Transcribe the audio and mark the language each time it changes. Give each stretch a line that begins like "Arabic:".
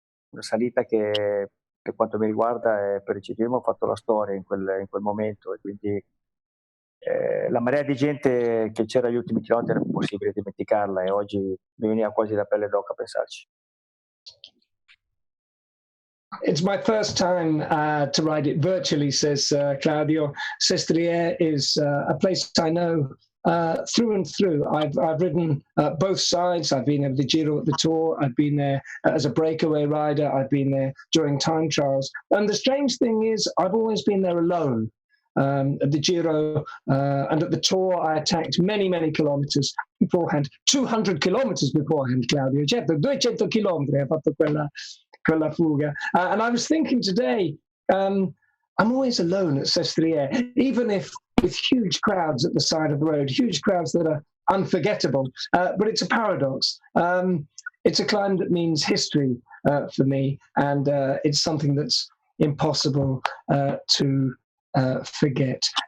Italian: Una salita che per quanto mi riguarda per il ciclismo ho fatto la storia in quel momento, e quindi la marea di gente che c'era agli ultimi chilometri era impossibile dimenticarla, e oggi mi veniva quasi la pelle d'oca a pensarci.
English: It's my first time to ride it virtually, says Claudio. Sestriere is a place I know through and through. I've ridden both sides. I've been at the Giro, at the Tour. I've been there as a breakaway rider. I've been there during time trials. And the strange thing is, I've always been there alone. At the Giro and at the Tour, I attacked many kilometers beforehand. 200 kilometers beforehand, Claudio.
Italian: Certo, 200 chilometri ha fatto quella fuga.
English: And I was thinking today, I'm always alone at Sestriere, even if with huge crowds at the side of the road, huge crowds that are unforgettable. But it's a paradox. It's a climb that means history for me, and it's something that's impossible to forget.